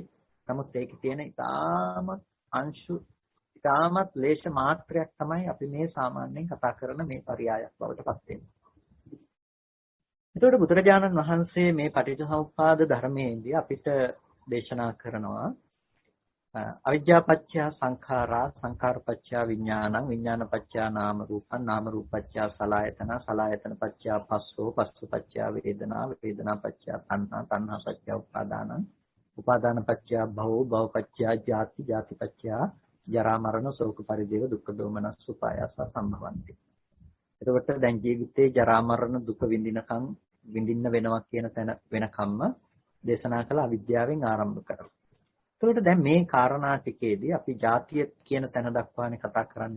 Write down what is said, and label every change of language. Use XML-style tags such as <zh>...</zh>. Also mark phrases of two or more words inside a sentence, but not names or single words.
<si>නමුත් ඒකේ තියෙන ඉතාමත් අංශු ඉතාමත් ලේෂ මාත්‍රයක් තමයි අපි මේ සාමාන්‍යයෙන් කතා කරන මේ පරයයක් බවට පත් වෙන්නේ. එතකොට බුදුරජාණන් වහන්සේ මේ පටිච්චසමුප්පාද ධර්මයේදී අපිට දේශනා කරනවා</si> <pi>අවිද්‍යාපච්චය සංඛාරා සංඛාරපච්චය විඥානං විඥානපච්චය නාම රූපං නාම රූපපච්චය සලආයතන සලආයතනපච්චය පස්සෝ පස්සපච්චය වේදනා වේදනාපච්චය තණ්හා තණ්හාපච්චය උපාදානං උපාදානපච්චය භවෝ භවපච්චය ජාති ජාතිපච්චය ජරා මරණ ශෝක පරිදේව දුක්ඛ දෝමනස් උපායාස සම්භවಂತಿ.</pi> <si>එතකොට දැන් ජීවිතේ ජරා මරණ දුක විඳින්න වෙනවා කියන තැන වෙනකම්ම දේශනා කළ අවිද්‍යාවෙන් ආරම්භ කරලා. එතකොට දැන් මේ කාරණා ටිකේදී අපි ජාතිය කියන තැන දක්වානේ කතා කරන්නේ.</si>